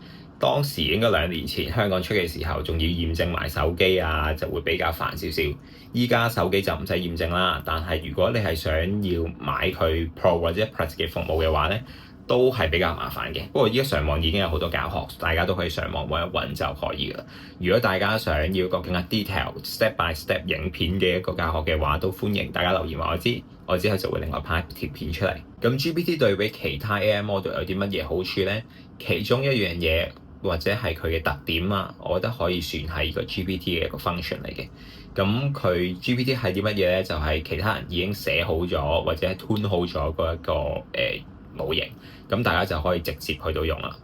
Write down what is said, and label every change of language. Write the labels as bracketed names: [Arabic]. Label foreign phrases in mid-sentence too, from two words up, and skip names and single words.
[Cantonese] 當時應該2年前香港出嘅時候，仲要驗證埋手機啊，就會比較煩少少。依家手機就唔使驗證啦，但係如果你係想要買佢 Pro 或者 Plus 嘅服務嘅話咧，都係比較麻煩嘅。不過依家上網已經有好多教學，大家都可以上網揾一揾就可以啦。如果大家想要一個更加 [English] detail step by step [Cantonese] 影片嘅一個教學嘅話，都歡迎大家留言話我知，我之後就會另外拍條片出嚟。咁 GPT 對比其他 [English] AI model [Cantonese] 有啲乜嘢好處呢？其中一樣嘢或者係佢嘅特點啊，我覺得可以算係個 GPT 嘅一個 function 嚟嘅。咁佢 GPT 係啲乜嘢咧？就係其他人已經寫好咗或者 tune 好咗嗰一個模型，咁大家就可以直接去到用啦。